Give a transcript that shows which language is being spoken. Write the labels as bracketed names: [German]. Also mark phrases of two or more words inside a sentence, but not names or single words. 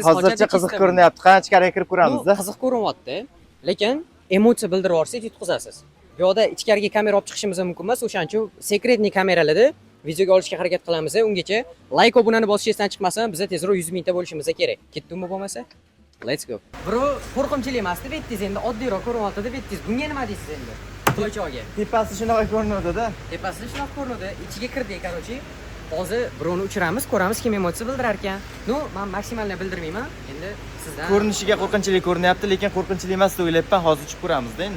[Uzbek] Hozircha qiziq ko'rinyapti. Qani ichkariga kirib ko'ramiz-da. Qiziq ko'rinyapti, lekin emotsiya bildirib yuborsangiz yutqizasiz. Bu yoqda ichkariga kamera olib chiqishimiz mumkin emas, o'shaning uchun sekretniy kameralarda videoga olishga harakat qilamiz. Ungacha like obunani bosishingizdan chiqmasin, biz tezroq 100 mingta bo'lishimiz kerak. Ketdimi bo'lmasa? [English] Let's go. [Uzbek] Bro, qo'rqinchli emas deb aytdingiz endi, oddiyroq ko'rinyapti deb aytdingiz. Bunga nima deysiz endi? To'ychoqga. Tepasi shunaqa ko'rinadi-da. Tepasida shunaqa ko'rinadi. Ichiga kirdik, qarochi. Hozir birovni uchiramiz, ko'ramiz kim emotsiya bildirar ekan. No, men maksimalni bildirmayman. Endi sizdan Ko'rinishiga qo'rqinchli ko'rinyapti, lekin qo'rqinchli emas deb o'ylayapman. Hozir uchib ko'ramizda endi.